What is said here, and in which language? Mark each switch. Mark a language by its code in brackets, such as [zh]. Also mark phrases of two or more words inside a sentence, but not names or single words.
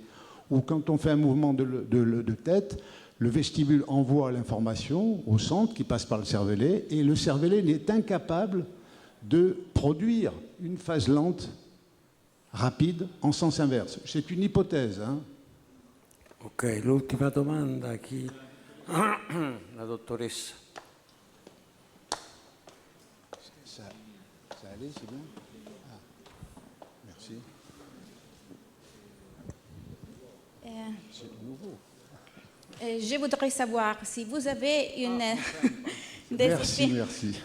[fr] Ou quand on fait un mouvement de tête, le vestibule envoie l'information au centre qui passe par le cervelet, et le cervelet n'est incapable de produire une phase lente, rapide, en sens inverse. C'est une hypothèse. Hein. [it] Ok, l'ultima domanda, chi? La dottoressa. [fr] Ça allait, c'est bien. Ah, merci. C'est nouveau. Je voudrais savoir si vous avez une Merci.